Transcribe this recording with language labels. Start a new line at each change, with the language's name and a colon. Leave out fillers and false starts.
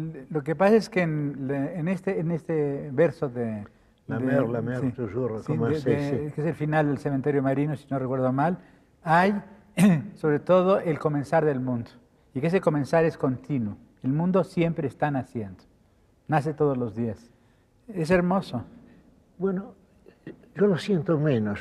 Spanish: Lo que pasa es que en este verso de...
French: La mer, toujours recommencée,
Spanish: que es el final del Cementerio Marino, si no recuerdo mal, hay sobre todo el comenzar del mundo. Y que ese comenzar es continuo. El mundo siempre está naciendo. Nace todos los días. Es hermoso. Bueno, yo lo siento menos.